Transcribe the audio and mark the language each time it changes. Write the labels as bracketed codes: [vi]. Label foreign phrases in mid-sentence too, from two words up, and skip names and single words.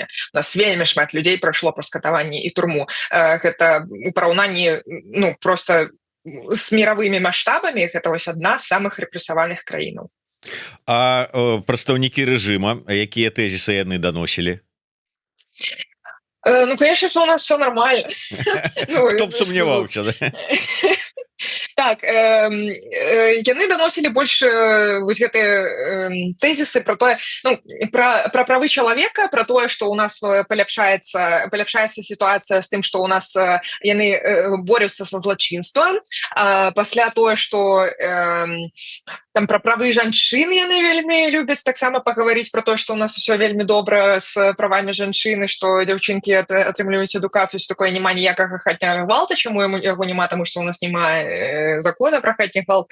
[be] У нас вельмі шмат людзей прайшло праз катаванні і турму. Гэта у параўнанні, проста з міравымі маштабамі, гэта вось адна з самых рэпрэсаваных краінаў. А прадстаўнікі рэжыма, якія тэзісы яны даносілі? Ну, [ru] конечно, что у нас все нормально. [be] Хто б сумняваўся, да? Так, яны даносілі больш вось гэтыя тэзісы про тое, ну, про правы чалавека, про тое, што у нас паляпшаецца сітуацыя з тым, што у нас яны борюцца са злачынствам, пасля тое, што там про правы жанчын яны вельмі любяць таксама пагаварыць про то, што у нас усё вельмі добра з правамі жанчыны, што дзяўчынкі атрымліваюць адукацыю, такое няма ніякага хатняга гвалта, чаму яго няма, таму што у нас няма закона про хатні гвалт.